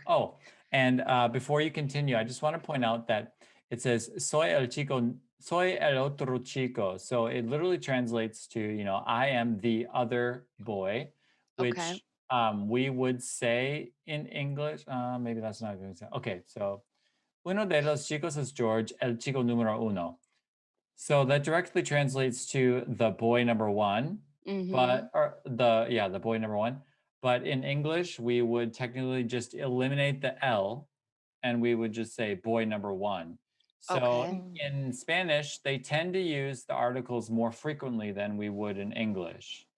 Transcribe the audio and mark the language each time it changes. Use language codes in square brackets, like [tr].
[en] Oh, and before you continue, I just want to point out that it says [es] soy el otro chico. [en] So it literally translates to, I am the other boy, which we would say in English. Maybe that's not going to say. [es] Okay, so uno de los chicos es George, el chico número uno. [en] So that directly translates to the boy number 1, the boy number 1. But in English, we would technically just eliminate the L and we would just say boy number one. So Okay. Mm. in Spanish, they tend to use the articles more frequently than we would in English.